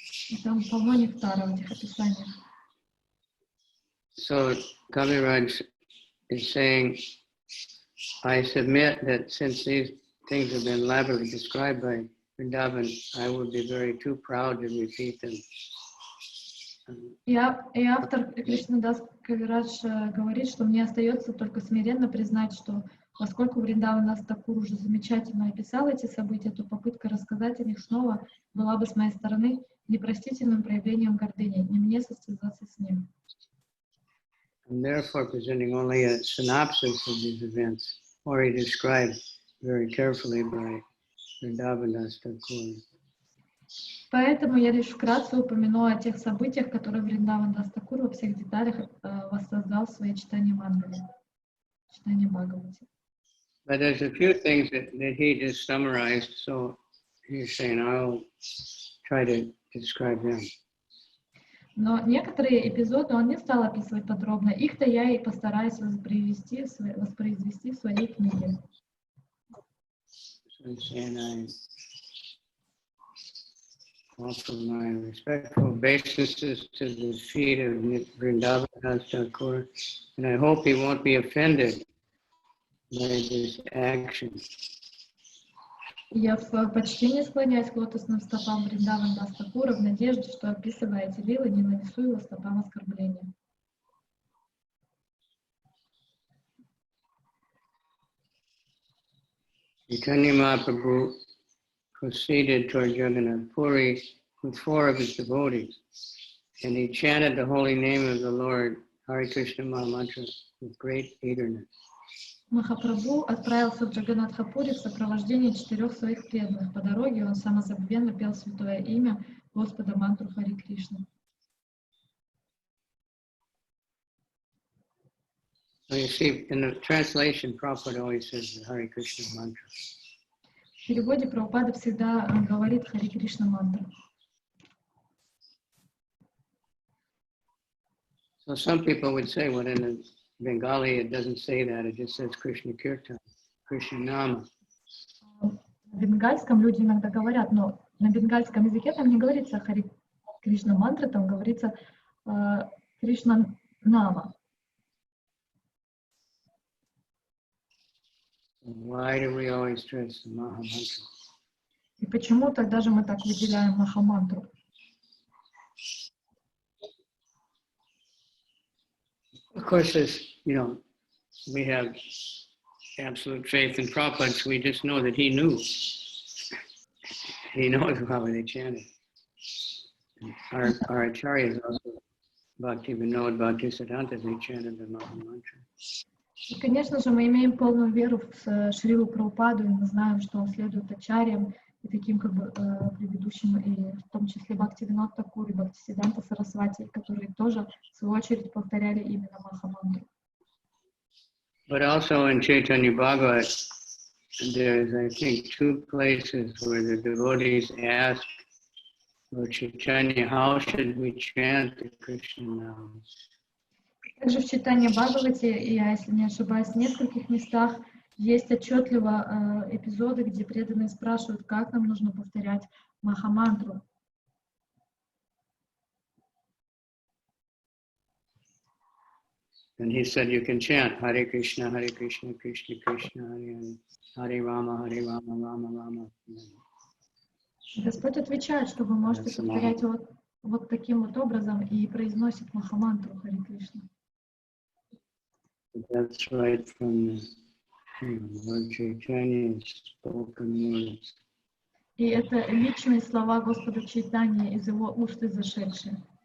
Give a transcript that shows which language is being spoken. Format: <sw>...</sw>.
<ru>И там полно нектара в этих описаниях.</ru> <en>So Kaviraj is saying, I submit that since these things have been elaborately described by Vrindavan, I would be very too proud to repeat them.</en> <ru>И автор Кришнадас Кавирадж говорит, что мне остается только смиренно признать, что поскольку Вриндаван Дастакур уже замечательно описал эти события, то попытка рассказать о них снова была бы с моей стороны непростительным проявлением гордыни, не мне состязаться с ним.</ru> <en>And therefore, presenting only a synopsis of these events, already described very carefully by Vrindavan Thakur.</en> <ru>Поэтому я лишь вкратце упомяну о тех событиях, которые Вриндаван Дастакур во всех деталях воссоздал в своей читании Мангали, читании Бхагавати.</ru> <en>But there's a few things that he just summarized, so he's saying I'll try to describe them.</en> <ru>Но некоторые эпизоды он не стал описывать подробно. Их-то я и постараюсь воспроизвести в своей книге.</ru> <en>I offer my respectful obeisances to the feet of Vrindavan Thakur, and I hope he won't be offended by this action.</en> <ru>Я в почтении склоняюсь к лотосным стопам Вриндаван Дастакура в надежде, что, описывая эти лилы, не нанесу его стопам оскорбления.</ru> <en>Chaitanya Mahaprabhu proceeded toward Jagannath Puri with 4 of his devotees, and he chanted the holy name of the Lord, Hare Krishna Mahamantra, with great eagerness.</en> <ru>Махапрабху отправился в Джаганнатха-Пури в сопровождении 4 своих преданных. По дороге он самозабвенно пел святое имя Господа мантру Хари Кришны.</ru> <en>So you see, in the translation, Prabhupada always says the Hare Krishna mantra.</en> <ru>В переводе Прабхупада всегда говорит Хари Кришна мантра.</ru> <en>So some people would say, well, in the Bengali, it doesn't say that. It just says Krishna Kirtan, Krishna Nama.</en> <ru>На бенгальском люди иногда говорят, но на бенгальском языке там не говорится Хари Кришна мантра, там говорится Кришна Нама.</ru> <en>Why do we always stress the Maha Mantra?</en> <ru>И почему тогда же мы так выделяем Махамантру?</ru> <en>Of course, as you know, we have absolute faith in Prabhupada, so we just know that he knew. He knows how they chanted. Our acharyas also, Bhakti Vinod, Bhakti Siddhanta, they chanted the Maha Mantra.</en> <ru>И, конечно же, мы имеем полную веру в Шрилу Прабхупаду, и мы знаем, что он следует ачарьям и таким как бы предыдущим, и в том числе Бхакти Винод Такур и Бхакти Сиддханта Сарасвати, которые тоже в свою очередь повторяли именно Махамантру.</ru> <en>But also in Chaitanya Bhagavat, there's, I think, 2 places where the devotees ask Lord Chaitanya, how should we chant the Krishna names?</en> <ru>Также в читании Бхагавати, я, если не ошибаюсь, в нескольких местах есть отчетливо эпизоды, где преданные спрашивают, как нам нужно повторять Махамантру.</ru> <en>And he said you can chant Hare Krishna, Krishna Krishna, Hare Hare, Hare Rama, Rama Rama.</en> <ru>Господь отвечает, что вы можете повторять вот таким вот образом и произносит Махамантру Харе Кришна.</ru> <en>That's right from Lord Chaitanya's spoken words.</en> <ru>И это личные слова Господа Чайтаньи из его уст изошедшие.</ru>